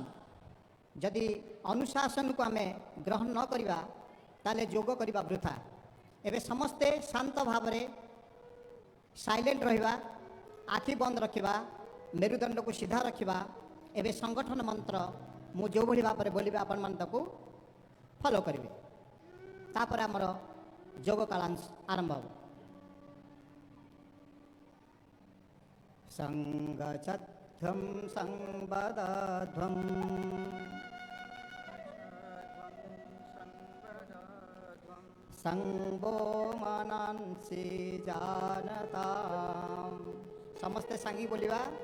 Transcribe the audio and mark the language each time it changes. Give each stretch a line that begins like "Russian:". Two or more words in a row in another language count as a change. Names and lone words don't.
Odia: ଯଦି ଅନୁଶାସନ କୋ ଆମେ ଗ୍ରହଣ ନ କରିବା ତାଲେ ଯୋଗ କରିବା ବୃଥା। ଏବେ ସମସ୍ତେ ଶାନ୍ତ ଭାବ ରେ ସାଇଲେଣ୍ଟ ରହିବା, ଆଖି ବନ୍ଦ ରଖିବା, ମେରୁଦଣ୍ଡ କୋ ସିଧା ରଖିବା। ଏବେ ସଂଗଠନ ମନ୍ତ୍ର ମୁ ଯୋ ଭଲି ଭାବ ବୋଲିବେ ଆପଣ ମାନ ତାକୁ ଫଲୋ କରିବେ। ତାପର ହମର ଯୋଗ କାଳାଂଶ ଆରମ୍ଭ ହୋ।
Sanskrit: संगच्छध्वं संवदध्वं संगो मनांसि जानता
Odia: ସମସ୍ତେ ସାଙ୍ଗି ବୋଲିବା